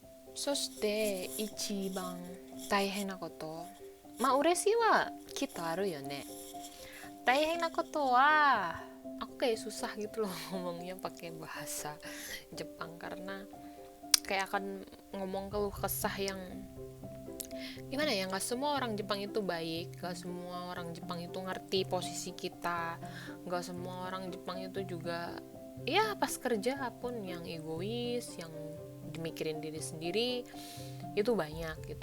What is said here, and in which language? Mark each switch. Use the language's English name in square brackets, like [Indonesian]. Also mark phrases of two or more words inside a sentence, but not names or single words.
[Japanese] そして一番大変なこと、まあ嬉しいはkitaあるよね. 大変なことは [Indonesian] aku kayak susah gitu loh ngomongnya pakai bahasa Jepang karena kayak akan ngomong keluh kesah yang gimana ya, nggak semua orang Jepang itu baik, nggak semua orang Jepang itu ngerti posisi kita, nggak semua orang Jepang itu juga ya pas kerja pun yang egois, yang dimikirin diri sendiri itu banyak gitu.